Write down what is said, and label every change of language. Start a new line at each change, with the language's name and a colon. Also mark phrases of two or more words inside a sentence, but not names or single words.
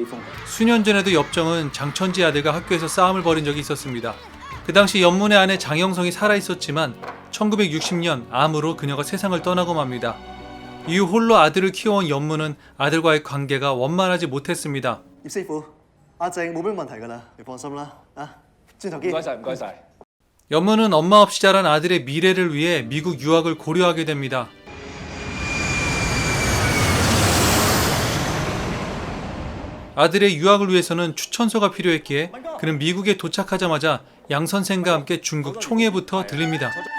Korean: 수년 전에도 엽정은 장천지 아들과 학교에서 싸움을 벌인 적이 있었습니다. 그 당시 연문의 아내 장영성이 살아있었지만 1960년 암으로 그녀가 세상을 떠나고 맙니다. 이후 홀로 아들을 키워온 연문은 아들과의 관계가 원만하지 못했습니다.
Cantonese: 葉師傅，阿正冇咩問題㗎啦，你放心啦，啊，轉頭見。唔該晒。
Korean: 연문은 엄마 없이 자란 아들의 미래를 위해 미국 유학을 고려하게 됩니다. 아들의 유학을 위해서는 추천서가 필요했기에 그는 미국에 도착하자마자 양 선생과 함께 중국 총회부터 들립니다.